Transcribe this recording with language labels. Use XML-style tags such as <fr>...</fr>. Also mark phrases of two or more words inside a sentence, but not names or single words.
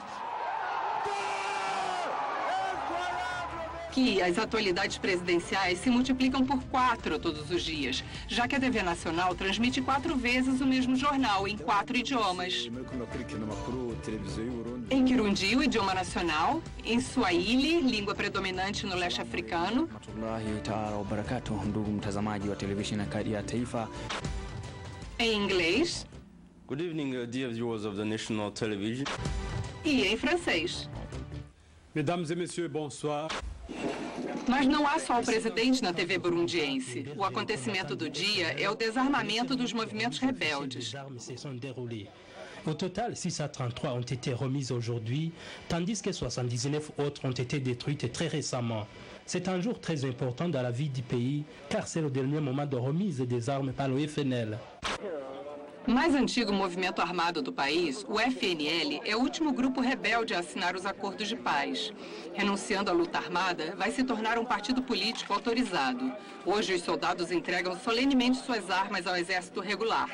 <pt>Que as atualidades presidenciais se multiplicam por 4 todos os dias, já que a TV Nacional transmite 4 vezes o mesmo jornal em 4 idiomas. Em Kirundi, o idioma nacional, em Swahili, língua predominante no leste africano, em inglês,</pt> <en>Good evening, dear viewers of the National Television.</en> <pt>E em francês.</pt> <fr>Mesdames et messieurs, bonsoir.</fr> <pt>Mas não há só o presidente na TV burundiense. O acontecimento do dia é o desarmamento dos movimentos rebeldes.</pt> <fr>Au total, 633 ont été remises aujourd'hui, tandis que 79 autres ont été détruites très récemment. C'est un jour très important dans la vie du pays, car c'est le dernier moment de remise des armes par le FNL.</fr> <pt>O mais antigo movimento armado do país, o FNL, é o último grupo rebelde a assinar os acordos de paz. Renunciando à luta armada, vai se tornar um partido político autorizado. Hoje, os soldados entregam solenemente suas armas ao exército regular.</pt>